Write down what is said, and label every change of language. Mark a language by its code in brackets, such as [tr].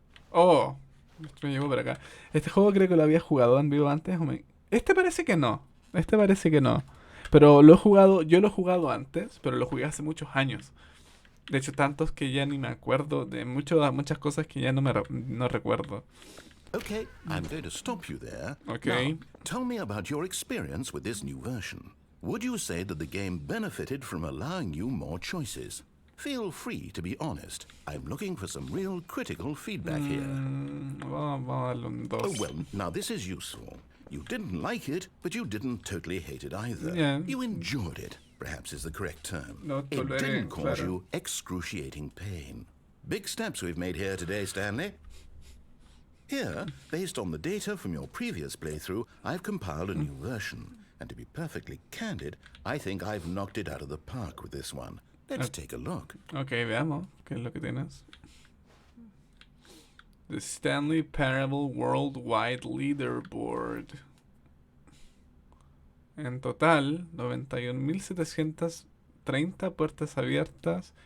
[es] Oh, esto me llevó para acá. Este juego creo que lo había jugado en vivo antes. Este parece que no. Este parece que no. Pero lo he jugado, yo lo he jugado antes, pero lo jugué hace muchos años. De hecho, tantos que ya ni me acuerdo de muchas cosas que ya no recuerdo. [en] Okay, I'm going to stop you there. Okay. Now, tell me about your experience with this new version. Would you say that the game benefited from allowing you more choices? Feel free to be honest. I'm looking for some real critical feedback here. [es] Vamos a darle un 2. [en] Oh, well, now this is useful. You didn't like it, but you didn't totally hate it either. Yeah. You enjoyed it, perhaps is the correct term. [es] No [en] It [es] toleré, [en] didn't cause [es] claro. [en] you excruciating pain. Big steps we've made here today, Stanley. Here, based on the data from your previous playthrough, I've compiled a new version. And to be perfectly candid, I think I've knocked it out of the park with this one. Let's take a look. [es] Ok, veamos qué es lo que tienes. [en] The Stanley Parable Worldwide Leaderboard. [es] En total, 91.730 puertas abiertas.